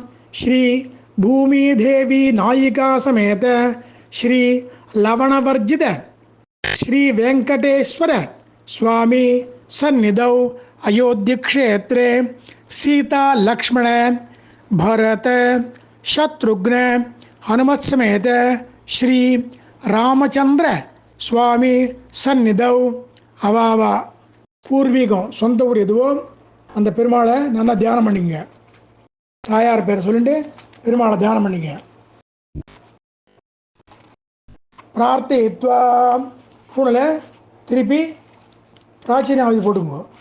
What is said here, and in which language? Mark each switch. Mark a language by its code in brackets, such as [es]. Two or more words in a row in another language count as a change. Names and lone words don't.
[sa] श्री भूमिदेवी नायिका समेत श्री लवणवर्जित श्री वेंकटेश्वर स्वामी सन्निधौ अयोध्या क्षेत्रे सीता लक्ष्मण भरत शत्रुघ्न हनुमत समेत श्री रामचंद्र स्वामी सन्निधौ अवाव [ta] பூர்வீகம் சொந்த ஊர் எதுவோ அந்த பெருமாளை நல்லா தியானம் பண்ணிக்கங்க. தாயார் பேரை சொல்லிட்டு பெருமாளை தியானம் பண்ணிங்க. பிரார்த்தித்வா பூனில் திருப்பி பிராச்சீனாவதி போட்டுங்க.